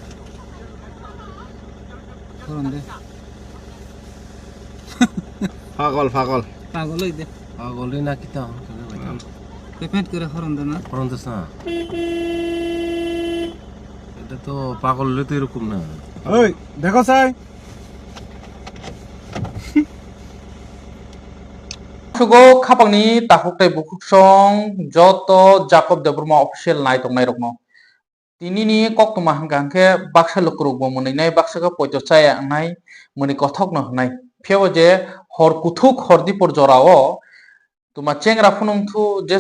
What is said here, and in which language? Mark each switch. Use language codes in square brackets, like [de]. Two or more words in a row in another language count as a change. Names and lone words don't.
[bn] ফরন দে পাগল পাগল পাগলই দে পাগলই না কিতা কেনে বাইতাম পেমেন্ট করে ফরন দে না ফরন দিছ না এটা তো পাগল হলে তো এরকম না ওই দেখো সাই [trp] Sugo kapangni tahuk tai bukuk song joto Jacob de Burma official nai tong nai rokno tini ni kok tuma hangkang ke baksa lukruk bo muni nai baksa ka poito chaya nai muni kothok no nai pheo je hor kuthuk hordi por jorao tuma chengra phunung thu jes